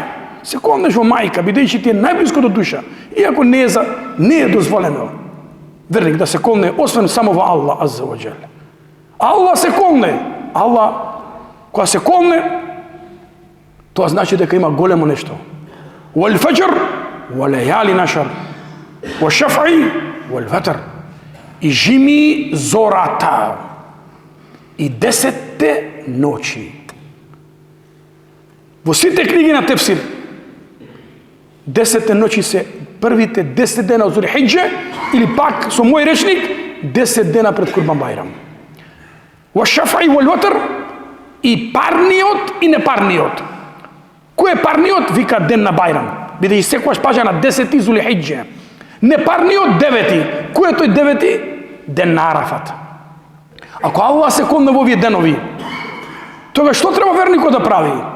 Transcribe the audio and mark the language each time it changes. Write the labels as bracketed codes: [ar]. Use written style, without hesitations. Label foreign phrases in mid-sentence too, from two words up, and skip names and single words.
[mk] Се колнеш во мајка, бидејќи ти е најблиско до душа. Иако не е дозволено верник да се колне, освен само во Аллах [ar] عز وجل. [mk] Аллах се колне. Аллах, кога се колне, тоа значи дека има големо нешто. [ar] والفجر وليال عشر والشفع والوتر. [mk] И жими зората. И 10 ноќи. Во сите книги на тефсир, 10 ноќи се првите 10 дена од Зулхиџе, или пак со мој речник, 10 дена пред Курбан Бајрам. [ar] والشفع والوتر, [mk] и парниот и непарниот. Кој е парниот? Вика ден на Бајрам. Бидејќи секогаш паѓа на 10 Зулхиџа. Непарниот 9. Кој е тој 9? Ден на Арафат. Ако Аллах се комне во овие денови, тога што треба верникот да прави?